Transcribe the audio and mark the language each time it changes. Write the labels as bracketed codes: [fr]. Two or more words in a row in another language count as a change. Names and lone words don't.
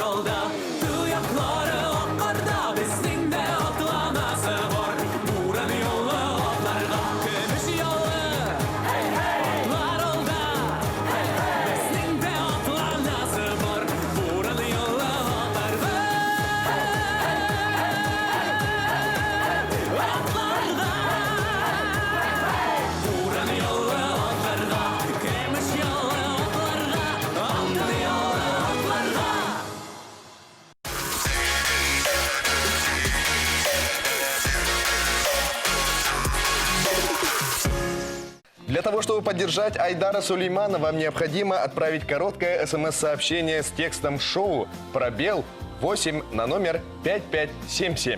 [crh] oldu Tuyakları akkarda Bizning de atlanası var Buran yollu atlarga Gümüş yollu atlar oldu Bizning de atlanası var Buran yollu atlarga Atlarga Buran yollu atlarga Gümüş yollu atlarga Altın yollu atlarga [ru] Для того, чтобы поддержать Айдара Сулеймана, вам необходимо отправить короткое смс-сообщение с текстом «Шоу» пробел 8 на номер 5577.